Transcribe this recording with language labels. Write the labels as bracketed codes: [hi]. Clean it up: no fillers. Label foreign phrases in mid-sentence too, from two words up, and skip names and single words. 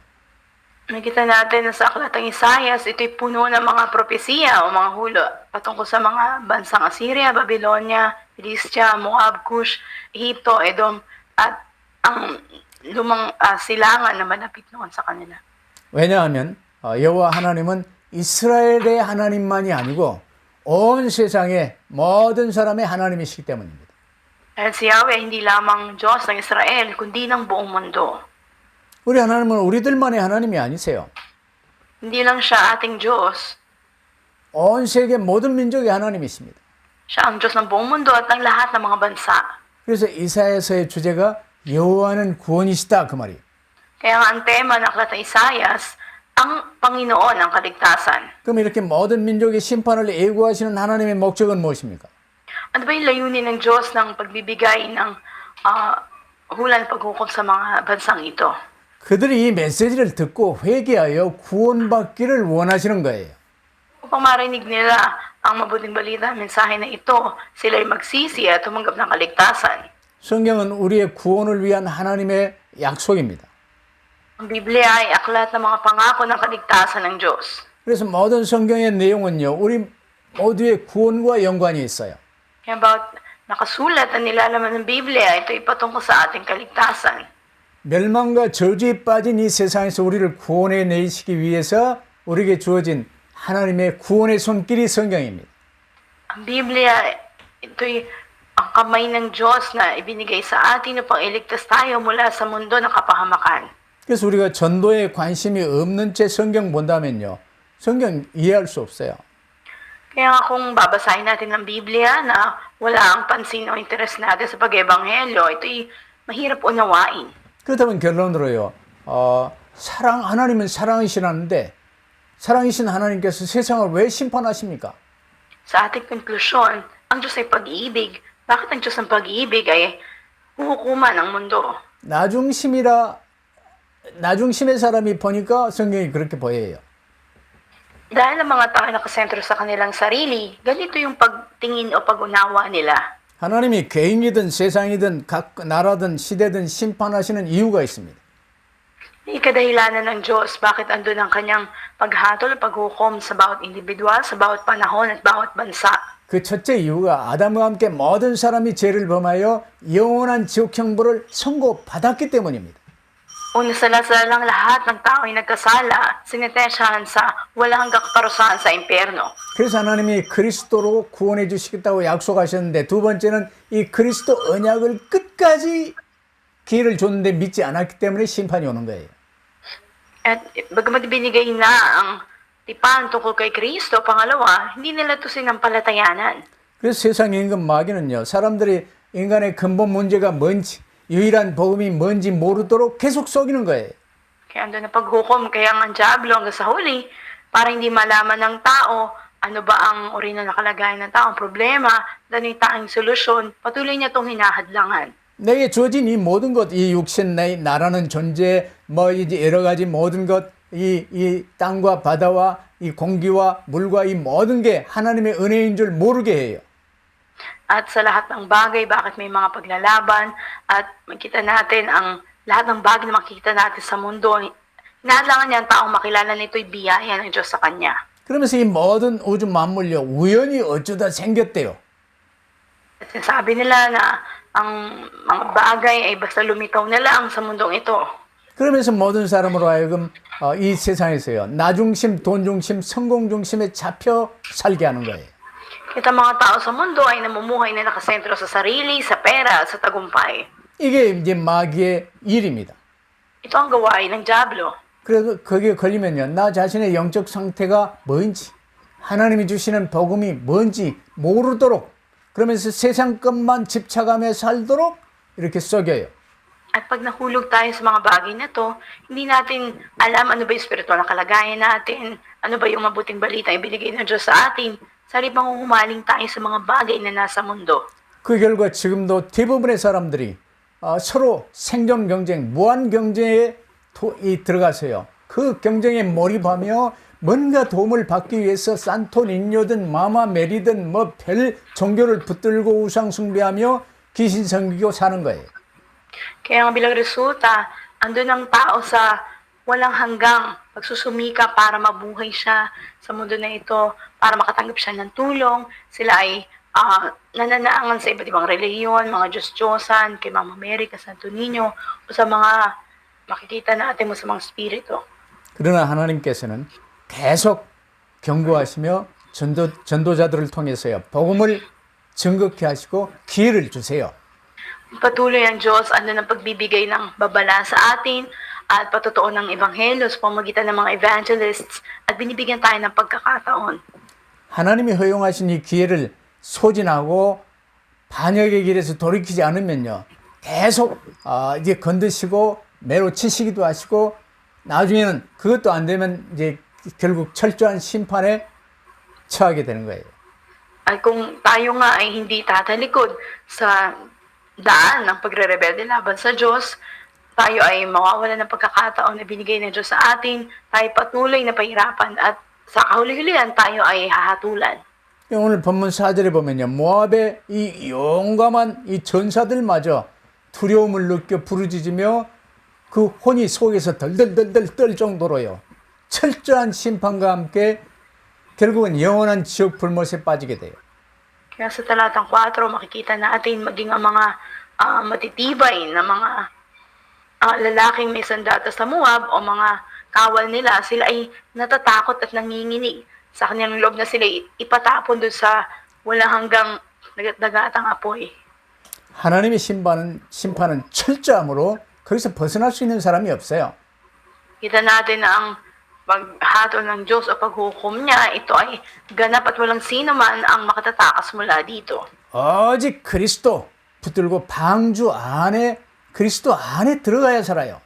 [tl] Nakita natin na sa aklatang Isaias, ito'y puno ng mga propesiya o mga hulo patungkol sa mga bansang Assyria, Babylonia, Philistia, Moab, Cush, Egypto, Edom, at ang lumang silangan na malapit noon sa kanila. [ko] 왜냐하면 여호와 하나님은 이스라엘의 하나님만이 아니고 온 세상의 모든 사람의 하나님이시기 때문입니다. [tl] Dahil si Yahweh hindi lamang Diyos ng Israel, kundi ng buong mundo. [ko] 우리 하나님은 우리들만의 하나님이 아니세요. [tl] Hindi lang siya ating Diyos, [ko] 온 세계 모든 민족의 하나님이십니다. [tl] siya ang Diyos ng buong mundo at ng lahat ng mga bansa. [ko] 그래서 이사야서의 주제가 여호와는 구원이시다 그 말이에요. [tl] Kaya nga ang tema ng aklat ng Isaias, ang Panginoon ang kaligtasan. [ko] 그럼 이렇게 모든 민족의 심판을 예고하시는 하나님의 목적은 무엇입니까? [tl] Ano ba yung layunin ng Diyos ng pagbibigay ng hula ng paghukom sa mga bansang ito. [ko] 그들이 이 메시지를 듣고 회개하여 구원받기를 원하시는 거예요. [tl] Upang marinig nila ang mabuting balita, mensahe na ito, sila'y magsisi at tumanggap ng kaligtasan. [ko] 성경은 우리의 구원을 위한 하나님의 약속입니다. [tl] Ang Biblia ay aklat ng mga pangako ng kaligtasan ng Diyos. [ko] 그래서 모든 성경의 내용은요, 우리 모두의 구원과 연관이 있어요. [tl] Kaya about nakasulat ang nilalaman ng Biblia, ito ay patungkol sa ating kaligtasan. [ko] 멸망과 저주에 빠진 이 세상에서 우리를 구원해 내시기 위해서 우리에게 주어진 하나님의 구원의 손길이 성경입니다. [tl] Ang Biblia, ito'y ang kamay ng Diyos na ibinigay sa atin upang iligtas tayo mula sa mundo ng kapahamakan. [ko] 그래서 우리가 전도에 관심이 없는 채 성경 본다면요, 성경 이해할 수 없어요. [tl] Kaya nga kung babasahin natin ang Biblia na wala ang pansin o interes natin sa pag-ebanghelyo, ito'y mahirap unawain. [ko] 그렇다면 결론으로요, 하나님은 사랑이시라는데 사랑이신 하나님께서 세상을 왜 심판하십니까? [tl] Sa ating konklusyon, ang Diyos ay pag-ibig. Bakit ang Diyos ng pag-ibig ay huhukuman ang mundo? [ko] 나중심의 사람이 보니까 성경이 그렇게 보여요. [tl] Dahil ang mga tao nakasentro sa kanilang sarili, ganito yung pagtingin o pag-unawa nila. [ko] 하나님이 개인이든 세상이든 각 나라든 시대든 심판하시는 이유가 있습니다. [tl] May kadahilanan ng Diyos bakit andun ang kanyang paghatol, paghukom sa bawat individual, sa bawat panahon at bawat bansa. [ko] 그 첫째 이유가 아담과 함께 모든 사람이 죄를 범하여 영원한 지옥 형벌을 선고받았기 때문입니다. [tl] Una sa lang lahat ng tao ay nagkasala, sinetensyahan sa walang hanggang kaparusahan sa impyerno. [ko] 그래서 하나님이 그리스도로 구원해 주시겠다고 약속하셨는데 두 번째는 이 그리스도 언약을 끝까지 기회를 줬는데 믿지 않았기 때문에 심판이 오는 거예요. [tl] At bagamat binigay na ang tipan tungkol kay Kristo, pangalawa, hindi nila ito sinampalatayanan. [ko] 그래서 세상 임금 마귀는요, 사람들이 인간의 근본 문제가 뭔지, 유일한 복음이 뭔지 모르도록 계속 속이는 거예요. [tl] Kaya andun na paghukom, kaya ang Diablo hanggang sa huli, para hindi malaman ng tao ano ba ang original na kalagayan ng tao, ang problema, dahil yung tanging solusyon, patuloy niya itong hinahadlangan. [ko] 내게 주어진 이 모든 것, 이 육신, 내 나라는 존재, 이제 여러 가지 모든 것, 이 땅과 바다와 이 공기와 물과 이 모든 게 하나님의 은혜인 줄 모르게 해요. [tl] At sa lahat ng bagay, bakit may mga paglalaban, at makita natin ang lahat ng bagay na makikita natin sa mundo, hinahadlangan niya ang taong makilala nito'y biyaya ng Diyos sa Kanya. [ko] 그러면서 이 모든 우주 만물요, 우연히 어쩌다 생겼대요. [tl] At sinasabi nila na ang mga bagay ay basta lumitaw na lang sa mundong ito. [ko] 그러면서 모든 사람으로 하여금 이 세상에서요, 나중심, 돈중심, 성공중심에 잡혀 살게 하는 거예요. [tl] Kita mga tao sa mundo ay namumuhay na nakasentro sa sarili, sa pera, sa tagumpay. [ko] 이게 이제 마귀의 일입니다. [tl] Ito ang gawain ng Diablo. [ko] 그래서 거기에 걸리면요, 나 자신의 영적 상태가 뭔지, 하나님이 주시는 복음이 뭔지 모르도록, 그러면서 세상 것만 집착하며 살도록 이렇게 썩여요. [tl] At pag nahulog tayo sa mga bagay na to, hindi natin alam ano ba yung spiritual na kalagayan natin, ano ba yung mabuting balita ibinigay ng Diyos sa atin, sa halip humaling tayo sa mga bagay na nasa mundo. [ko] 그 결과 지금도 대부분의 사람들이 서로 생존 경쟁, 무한 경쟁에 들어가서요. 그 경쟁에 몰입하며 뭔가 도움을 받기 위해서 산토니뇨든 마마메리든 별 종교를 붙들고 우상 숭배하며 귀신 섬기고 사는 거예요. [tl] Kaya ang bilang resulta, andun ang tao sa walang hanggang pagsusumika para mabuhay siya sa mundo na ito, para makatanggap siya ng tulong. Sila ay nananaangan sa iba't ibang relihiyon, mga Diyos-Diyosan, kay Mama Mary, kay Santo Niño, o sa mga makikita natin mo sa mga spirito. [ko] 그러나 하나님께서는 계속 경고하시며 전도자들을 통해서요, 복음을 증거케 하시고 기회를 주세요. [tl] Patuloy ang Diyos, ano ng pagbibigay ng babala sa atin at patutuon ng ebanghelyo sa pamamagitan ng mga evangelists at binibigyan tayo ng pagkakataon. [ko] 하나님이 허용하신 이 기회를 소진하고 반역의 길에서 돌이키지 않으면요, 계속 이제 건드시고 매로 치시기도 하시고 나중에는 그것도 안 되면 이제 결국 철저한 심판에 처하게 되는 거예요. [tl] At kung tayo nga ay hindi tatalikod sa daan ng pagre-rebelde laban sa Diyos, tayo ay mawawalan ng pagkakataon na binigay ng Diyos sa atin, tayo patuloy na pahirapan at sa kahuli-hulihan tayo ay hahatulan. [ko] 오늘 본문 4절에 보면요. 모압의 이 용감한 이 전사들마저 두려움을 느껴 부르짖으며 그 혼이 속에서 덜덜덜덜 떨 정도로요. 철저한 심판과 함께 결국은 영원한 지옥 불못에 빠지게 돼요. [tl] Kaya sa talatang 4, makikita natin maging ang mga matitibay na mga lalaking may sandata sa Moab o mga kawal nila, sila ay natatakot at nanginginig sa kanilang loob na sila ipatapon doon sa walang hanggang dagatang apoy. [ko] 하나님의 심판은 철저함으로 거기서 벗어날 수 있는 사람이 없어요. [tl] Kita natin na ang paghatol ng Diyos o paghukom niya, ito ay ganap at walang sino man ang makatatakas mula dito. [ko] 오직 그리스도 붙들고 방주 안에 그리스도 안에 들어가야 살아요.